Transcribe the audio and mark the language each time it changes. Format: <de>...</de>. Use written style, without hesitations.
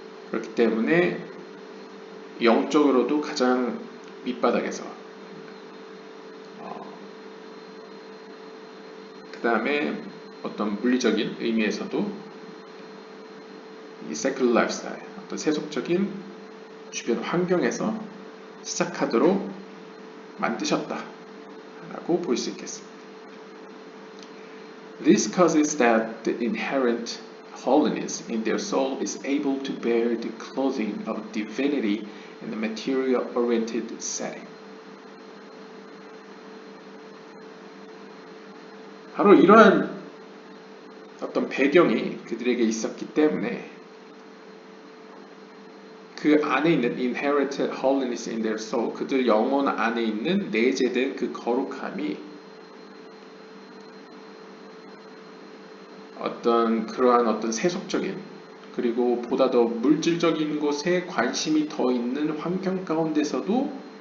<ko>그렇기 때문에 영적으로도 가장 밑바닥에서 그 다음에 어떤 물리적인 의미에서도 이</ko> <en>secular lifestyle,</en> <ko>어떤 세속적인 주변 환경에서 시작하도록 만드셨다라고 볼 수 있겠습니다.</ko> <en>This causes that the inherent holiness in their soul is able to bear the clothing of divinity in a material-oriented setting.</en> <ko>바로 이러한 어떤 배경이 그들에게 있었기 때문에 그 안에 있는</ko> <en>inherent holiness in their soul,</en> <ko>그들 영혼 안에 있는 내재된 그 거룩함이 그러한 어떤 세속적인 그리고 보다 더 물질적인 것에 관심이 더 있는 환경 가운데서도</ko>